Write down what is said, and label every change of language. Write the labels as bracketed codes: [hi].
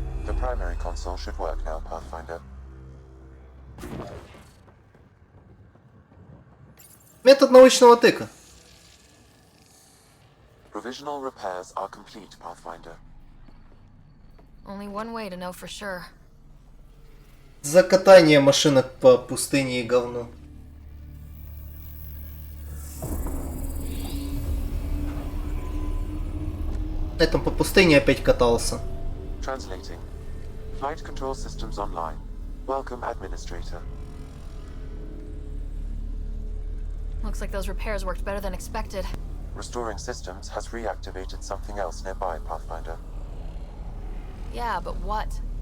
[en] The primary console should work now, Pathfinder. [ru] Метод научного тыка. [en] Provisional repairs are complete, Pathfinder. Only one way to know for sure. [ru] Закатание машинок по пустыне и говну. На этом по пустыне опять катался. [en] Translating. Flight control systems online. Welcome, Administrator. Looks like those repairs worked better than expected. Restoring systems has reactivated something else nearby, Pathfinder. Yeah, but what?